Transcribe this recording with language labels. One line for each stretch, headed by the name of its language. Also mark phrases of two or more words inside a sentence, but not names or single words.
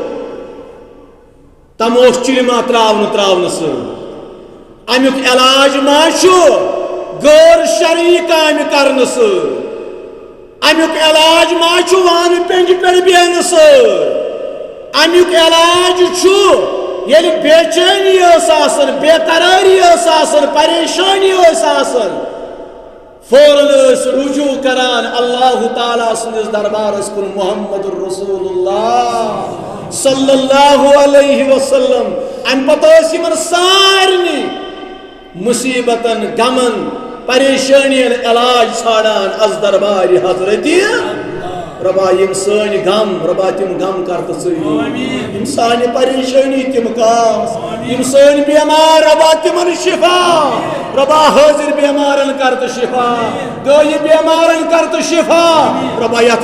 Kashmiri: تموش چِلما تراونہٕ سۭتۍ امیُک علاج ما چھُ غٲر شرعی کامہِ کرنہٕ سۭتۍ امیُک علاج ما چھُ وانہٕ پیٚنٛجہِ پٮ۪ٹھ بیٚہنہٕ سۭتۍ امیُک علاج چھُ ییٚلہِ بے چینی ٲس آسان بے قراری ٲس آسان پریشانی ٲس آسان فوراً ٲسۍ رجوع کران
Arabic: اللہ تعالیٰ
Kashmiri: سٕنٛدِس دربارس کُن
Arabic: محمد رسول اللہ صلی اللہ علیہ وسلم
Kashmiri: امہِ پتہٕ ٲسۍ یِمن سارنٕے مصیبتن غمن پریشانین علاج ژھانڈان از دربارِ حضرتِ ربا یم سٲنۍ غم ربا تِم غم کر تہٕ ژٕے یم سانہِ پریشٲنی تِم کاس یم سٲنۍ بیمار ربا تِمن شفا ربا حٲضر بیمارن کر تہٕ شفا غٲیب بیمارن کر تہٕ شفا ربا یتھ